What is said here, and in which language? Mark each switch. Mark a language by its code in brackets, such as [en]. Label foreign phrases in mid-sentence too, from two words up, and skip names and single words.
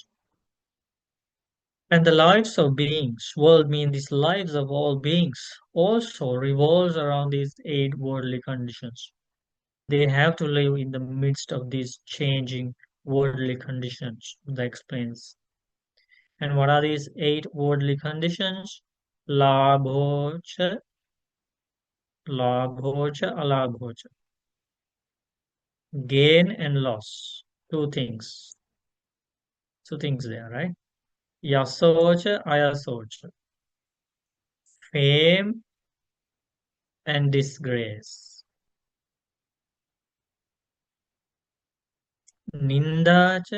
[en] And the lives of beings, world means these lives of all beings, also revolves around these eight worldly conditions. They have to live in the midst of these changing worldly conditions, that explains. And what are these eight worldly conditions? [pi] Labhocha, labhocha, alabhocha. [en] Gain and loss. Two things. Two things there, right? [pi] Yasocha, ayasocha. [en] Fame and disgrace. Nindacha.